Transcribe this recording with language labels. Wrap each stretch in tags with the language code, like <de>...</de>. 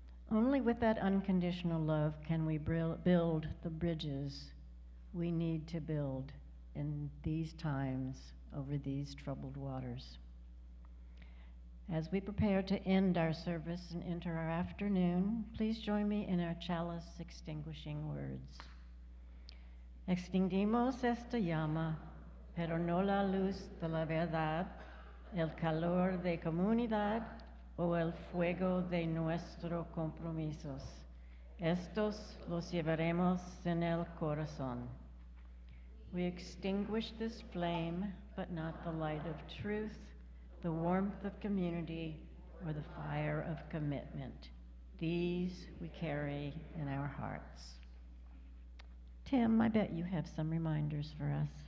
<en>Only with that unconditional love can we build the bridges we need to build in these times over these troubled waters. As we prepare to end our service and enter our afternoon, please join me in our chalice extinguishing words.</en> <es>Extinguimos esta llama, pero no la luz de la verdad, el calor de comunidad o el fuego de nuestros compromisos. Estos los llevaremos en el corazón.</es> <en>We extinguish this flame, but not the light of truth, the warmth of community, or the fire of commitment. These we carry in our hearts. Tim, I bet you have some reminders for us.</en>